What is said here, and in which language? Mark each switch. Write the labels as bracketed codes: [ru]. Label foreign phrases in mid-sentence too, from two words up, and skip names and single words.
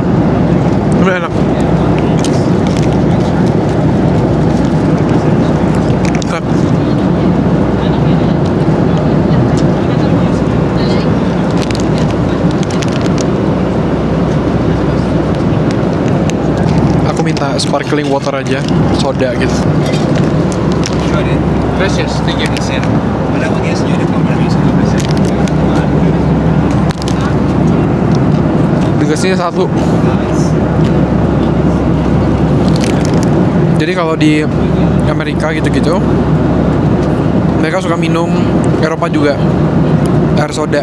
[id] Ini enak. Enak. Aku minta [en] sparkling water [id] aja, soda gitu. [es] Gracias, [en] thank you. [es] Hola, buen día, señores. Con permiso, lo presento. [id] Dikasihnya satu. Jadi kalau di Amerika gitu-gitu, mereka suka minum, Eropa juga, air soda.